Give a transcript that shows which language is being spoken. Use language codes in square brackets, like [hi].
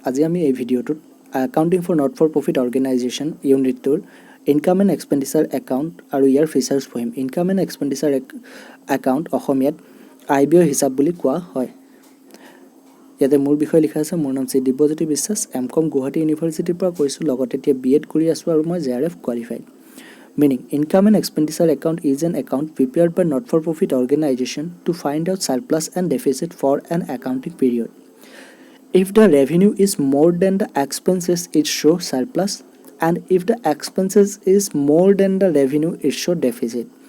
[as] আজি আমি এই ভিডিওটোত Accounting for Not for Profit Organization ইউনিটটোৰ Income and Expenditure Account আৰু ইয়াৰ ফিচাৰ্ছ পঢ়িম। Income and Expenditure Account অসমীয়াত আয় ব্যয় হিচাপ বুলি কোৱা হয়। ইয়াতে মোৰ বিষয় লিখা আছে, মোৰ নাম শ্ৰী দিব্যজ্যোতি বিশ্বাস, এমকম গুৱাহাটী ইউনিভাৰ্চিটিৰ পৰা কৰিছোঁ, লগতে এতিয়া বিএড কৰি আছোঁ আৰু মই JRF qualified. [en] Meaning, Income and Expenditure Account is an account prepared by not-for-profit organization to find out surplus and deficit for an accounting period. If the revenue is more than the expenses, it shows surplus, and if the expenses is more than the revenue, it shows deficit.